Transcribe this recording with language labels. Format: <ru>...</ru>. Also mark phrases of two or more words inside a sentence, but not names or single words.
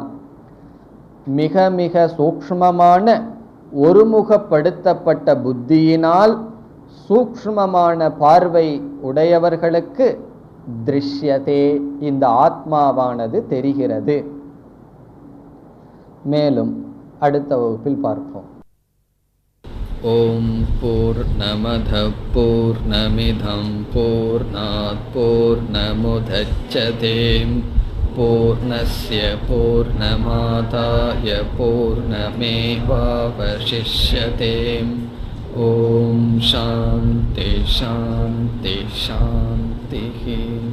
<ta>மிக மிக சூக்ஷ்மமான ஒருமுகப்படுத்தப்பட்ட புத்தியினால் சூக்ஷ்மமான பார்வை உடையவர்களுக்கு திருஷ்யதே, இந்த ஆத்மாவானது தெரிகிறது. மேலும் அடுத்த வகுப்பில் பார்ப்போம்.</ta> <sa>ओम् पूर्णमदः पूर्णमिदं पूर्णात् पूर्णमुदच्यते पूर्णस्य पूर्णमादाय पूर्णमेवावशिष्यते. ओम् शान्तिः शान्तिः शान्तिः.</sa>